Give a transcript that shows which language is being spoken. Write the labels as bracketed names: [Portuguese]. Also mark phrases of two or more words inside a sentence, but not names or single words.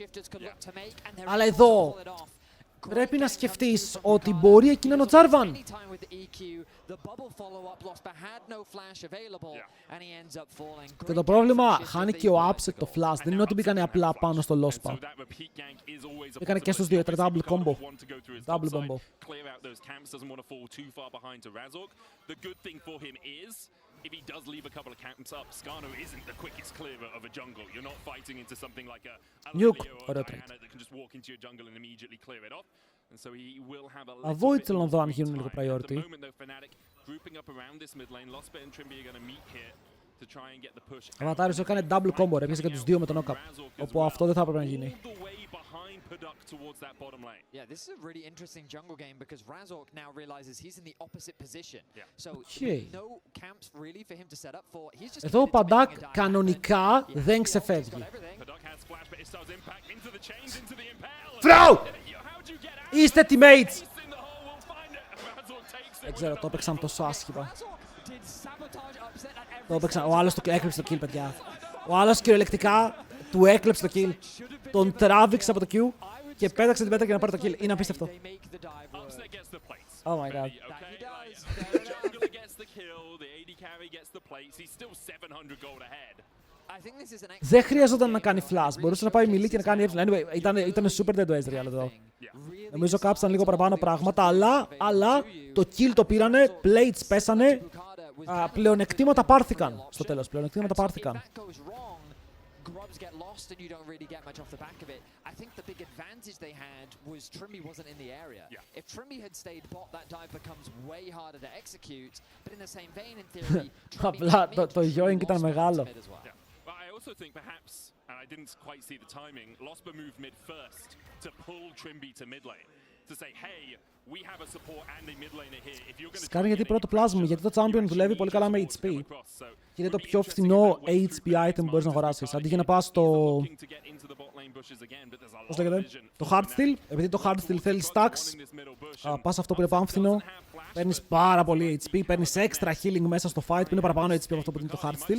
[Greek] Αλλά εδώ πρέπει να σκεφτείς ότι μπορεί εκεί να είναι ο Jarvan. Και το πρόβλημα, χάνει και ο Upset το flash. Δεν είναι ότι μπήκανε απλά πάνω στο Lospa. Μπήκανε και στους δύο, [English] double combo. Double combo. If he does leave a couple of camps up, Skarno isn't the quickest clearer of a jungle. You're not fighting into something like a Nuke or a Diana that can just walk into your jungle and immediately clear it off. And so he will have a [Greek] Avoid θέλω να δω αν γίνουν λίγο priority. [English] At the moment though, Fnatic grouping up around this mid lane. Lospa and Trimby are going to meet here to try and get the push. [Greek] Ο Βατάριος έκανε [English] double combo, [Greek] έπιασε και τους δύο με τον knock-up. Όπου αυτό δεν θα έπρεπε να γίνει. [English] Yeah, this is a really interesting jungle game because Razork now realizes he's in the opposite position. So no camps really for him to set up for. He's just [Greek] εδώ ο Παντάκ κανονικά δεν ξεφεύγει. Throw! Είστε teammates! Δεν ξέρω, το έπαιξαν τόσο άσχημα. Το έπαιξαν, ο άλλος του έκλεψε το kill, παιδιά. Ο άλλος κυριολεκτικά του έκλεψε το kill. Τον τράβηξε από το Q και πέταξε την πέτρα για να πάρει το kill. Είναι απίστευτο. [English] Oh my god. [Greek] Δεν χρειαζόταν να κάνει flash. Μπορούσε να πάει μιλή και να κάνει εύκολα. Anyway, ήταν [English] super dead [Greek] ο Ezreal εδώ. Νομίζω κάψαν λίγο παραπάνω πράγματα, αλλά το kill το πήρανε, plates πέσανε, πλεονεκτήματα πάρθηκαν στο τέλος. Πλεονεκτήματα πάρθηκαν. [English] Grubs get lost and you don't really get much off the back of it. I think the big advantage they had was Trimby wasn't in the area. If Trimby had stayed bot, that dive becomes way harder to execute. But in the same vein, in theory, [Greek] απλά το yoink ήταν μεγάλο. [English] I also think perhaps, and I didn't quite see the timing, Lospa moved mid first to pull Trimby to mid lane. To say, hey, we have a support and a mid laner here. If you're going to [Greek] Σκάρει γιατί πρώτο plasma, γιατί το champion δουλεύει πολύ καλά με HP. Και είναι το πιο φθηνό HP item που μπορείς να αγοράσεις. Αντί για να πας στο... Πώς λέγεται? Το hardstyle. Επειδή το hardstyle θέλει stacks, πας αυτό που είναι πάμφθηνο. Παίρνεις πάρα πολύ HP, παίρνεις [English] extra healing [Greek] μέσα στο fight που είναι παραπάνω HP από αυτό που είναι το hardstyle.